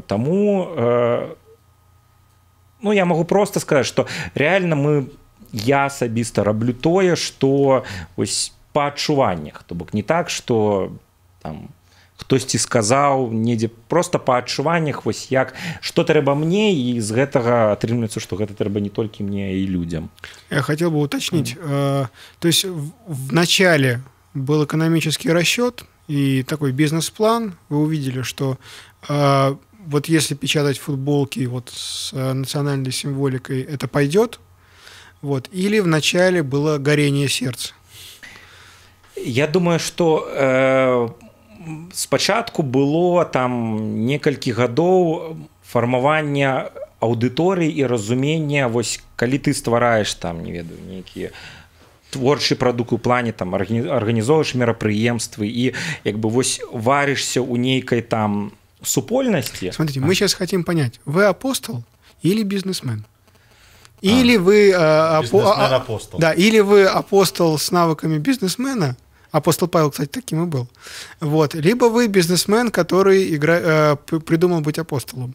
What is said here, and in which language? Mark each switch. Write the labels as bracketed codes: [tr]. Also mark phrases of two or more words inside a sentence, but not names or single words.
[be] Таму ну, я магу просто сказаць, што реально я асабіста раблю тое, што ось па адчуваннях, то бок не так, што там хтосьці сказаў недзе, просто па адчуваннях, вось як, што трэба мне, і з гэтага атрымліваецца, што гэта трэба не толькі мне, і людям. [ru] Я хотел бы уточнить. То есть в начале был экономический расчет и такой бизнес-план. Вы увидели, что вот если печатать футболки вот с национальной символикой, это пойдет. Вот. Или вначале было горение сердца? [be] Я думаю, что спачатку было там некалькі гадоў фармавання аўдыторыі і разумення, вось калі ты ствараеш там, не ведаю, нейкія творчы прадукт у плане там арганізоўваеш мерапрыемствы і як бы вось варишься у нейкай там супольнасці. [ru] Смотрите, мы сейчас хотим понять, вы апостол или бизнесмен? Или вы бизнесмен-апостол. Да, или вы апостол с навыками бизнесмена. Апостол Павел, кстати, таким и был. Вот. Либо вы бизнесмен, который придумал быть апостолом.